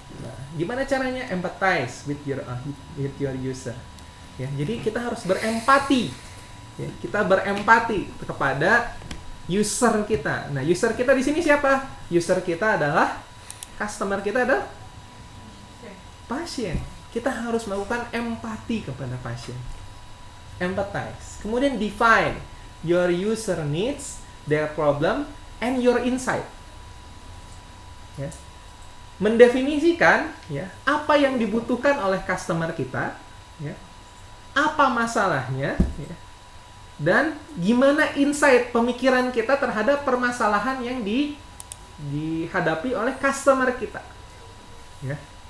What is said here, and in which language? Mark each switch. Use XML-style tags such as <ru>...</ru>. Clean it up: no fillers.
<id>Nah, gimana caranya?</id> <en>Empathize with your user</en> <id>ya. Jadi kita harus berempati ya. Kita berempati kepada user kita. Nah, user kita di sini siapa? User kita adalah customer, kita adalah pasien. Kita harus melakukan empati kepada pasien. Empathize. Kemudian</id> <en>define your user needs, their problem, and your insight.</en> <id>Ya. Mendefinisikan ya, apa yang dibutuhkan oleh customer kita, ya. Apa masalahnya, ya. Dan gimana insight pemikiran kita terhadap permasalahan yang dihadapi oleh customer kita. Ya.</id>